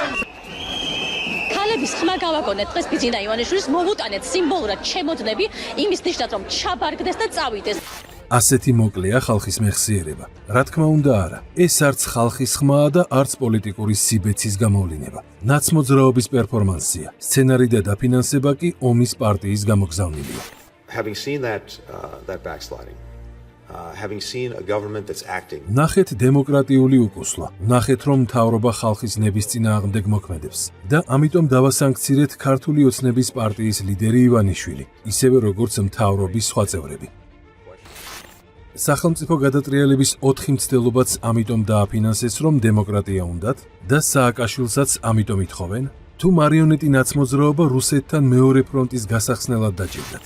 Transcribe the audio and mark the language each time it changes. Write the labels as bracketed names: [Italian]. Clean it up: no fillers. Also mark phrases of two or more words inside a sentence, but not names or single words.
[Georgian] ქალების ხმა გავაგონეთ დღეს ბიძინა ივანიშვილის მოვუტანეთ სიმბოლურად ჩემოდნები იმის ნიშნად რომ ჩაბარგდეს და წავიდეს. ასეთი მოკლეა ხალხის მეხსიერება. რა თქმა უნდა არა, ეს არც ხალხის ხმაა და არც პოლიტიკური სიბეცის გამოვლინება. ნაცმოძრაობის პერფორმანსია. სცენარი და დაფინანსება კი ომის პარტიის გამოგზავნილია. [English] Having seen that backsliding, having seen a government that's acting. [Georgian] ნახეთ დემოკრატიული უკუსლა. ნახეთ რომ მთავრობა ხალხის ნების წინააღმდეგ მოქმედებს და ამიტომ დავასანქცირეთ ქართული ოცნების პარტიის ლიდერი ივანიშვილი, ისევე როგორც მთავრობის სხვა წევრები. სახელმწიფო გადატრიალების 4 მცდელობაც ამიტომ დააფინანსეს, რომ დემოკრატია უნდათ და სააკაშვილსაც ამიტომ ითხოვენ, თუ მარიონეტი ნაცმოძრაობა რუსეთთან მეორე ფრონტის გასახსნელად დაჭირდათ.